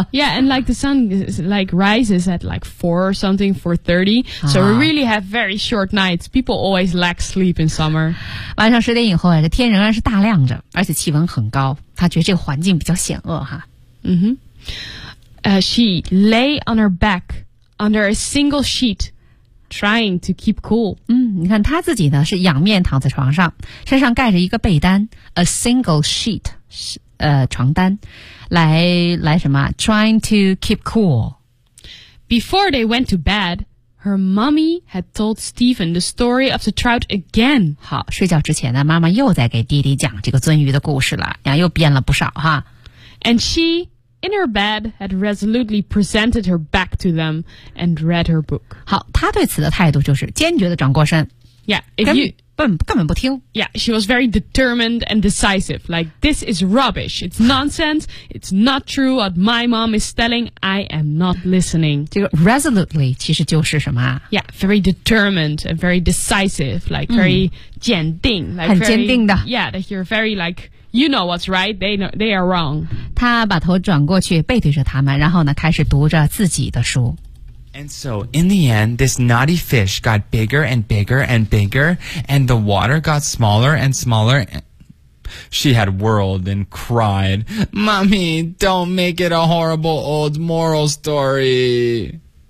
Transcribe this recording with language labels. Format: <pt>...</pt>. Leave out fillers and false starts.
<en>Yeah, and like the sun is, like rises at like 4 or something, 4:30.、So we really have very short nights. People always lack sleep in summer.</en> <zh>晚上10点以后啊，这天仍然是大亮着，而且气温很高。她觉得这个环境比较险恶哈。</zh> <en>Mm-hmm. She lay on her back under a single sheet. Trying to keep cool.</en> <zh>嗯，你看他自己呢是仰面躺在床上，身上盖着一个被单 ，</zh> <en>a single sheet，</en> <zh>床单，来什么 ？</zh> <en>Trying to keep cool. Before they went to bed, her mommy had told Stephen the story of the trout again.</en> <zh>好，睡觉之前呢，妈妈又在给弟弟讲这个鳟鱼的故事了，然后又编了不少哈。</zh> <en>And she, in her bed, had resolutely presented her back to them and read her book.</en> <zh>好，她对此的态度就是坚决地转过身。</zh> <en>Yeah, if you</en> <zh>根本不听。</zh> <en>Yeah, she was very determined and decisive. Like, this is rubbish. It's nonsense. It's not true what my mom is telling. I am not listening.</en> <zh>这个 resolutely 其实就是什么啊？</zh> <en>Yeah, very determined and very decisive. Like, very 坚定。Like、</en> <zh>很坚定的。</zh> <en>Very, yeah, that you're very like... You know what's right. They know, they are wrong.</en> <zh>他把头转过去，背对着他们，然后呢，开始读着自己的书。</zh> <en>And so, in the end, this naughty fish got bigger and bigger and bigger, and the water got smaller and smaller. She had whirled and cried, "Mommy, don't make it a horrible old moral story."</en>